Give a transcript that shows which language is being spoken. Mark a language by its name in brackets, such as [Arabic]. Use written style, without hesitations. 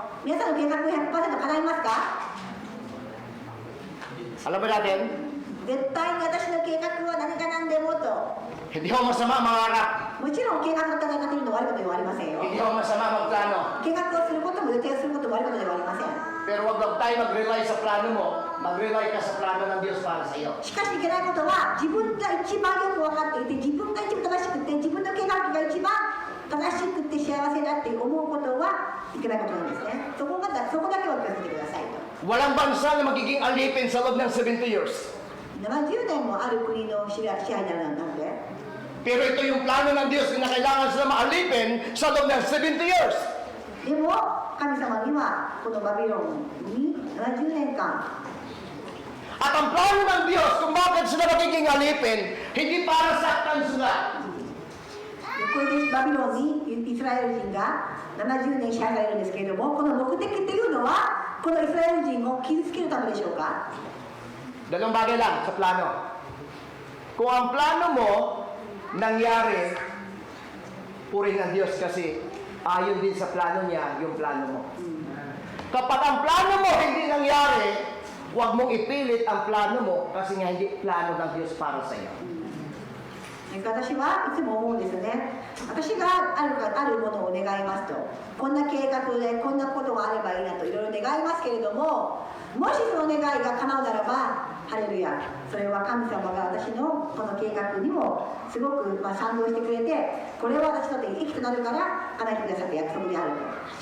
[Japanese] 皆さんの計画が 100% 叶いますか？ [Filipino] Alam ba natin? [Japanese] 絶対に私の計画は何か何でもと。 [Filipino] Hindi ho masama mangarap. [Japanese] もちろん計画の立てるのは悪いことではありませんよ。 [Filipino] Hindi ho masama magplano. [Japanese] 計画をすることも予定をすることも悪いことではありません。 [Filipino] Pero wag lang tayo mag-rely sa plano mo. Mag-rely ka sa plano ng Diyos para sa iyo. [Japanese] しかしいけないことは、自分が一番よく分かっていて、自分が一番正しくて、自分の計画が一番正しくて幸せだって思うことはいけないことなんですね。そこだけは気をつけてくださいと。 [Filipino] Walang bansa na magiging alipin sa loob ng 70 years. [Japanese] 70年もある国の支配になるので、 [Filipino] Pero ito yung plano ng Diyos na kailangan sila maalipin sa loob ng 70 years. [Japanese] でも神様にはこのバビロンに70年間、 [Filipino] At ang plano ng Diyos kung bakit sila magiging alipin, hindi para saktan sila. [Japanese] これでバビロンにイスラエル人が70年支配されるんですけれども、この目的というのはこのイスラエル人を傷つけるためでしょうか？ [Filipino] Dalawang bagay lang sa plano. Kung ang plano mo nangyari, purihin ang Diyos kasi ayon din sa plano niya yung plano mo. Kapag ang plano mo hindi nangyari, huwag mong ipilit ang plano mo kasi nga hindi plano ng Diyos para sa iyo. [Japanese] 私はいつも思うんですね。私があるものを願いますと、こんな計画でこんなことがあればいいなといろいろ願いますけれども、もしその願いが叶うならばハレルヤ、それは神様が私のこの計画にもすごく賛同してくれて、これは私にとって益となるから叶えてくださった約束であると。